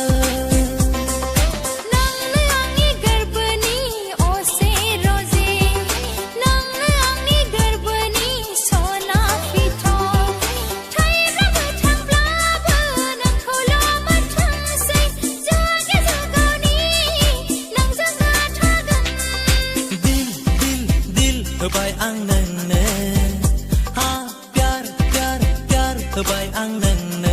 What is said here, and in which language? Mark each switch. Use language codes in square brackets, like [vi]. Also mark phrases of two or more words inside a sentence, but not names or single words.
[brx] नोंनो आंनि गोरबोनि असे रजे नोंनो आंनि गोरबोनि सना फिथं थैब्लाबो थांब्लाबो नोंखौल' मोनथोंसै जुगे जुगनि नोंजों थागोन [hi] दिल दिल दिल [brx] होबाय आं नोंनो हा [hi] प्यार प्यार प्यार [brx] होबाय आं नोंनो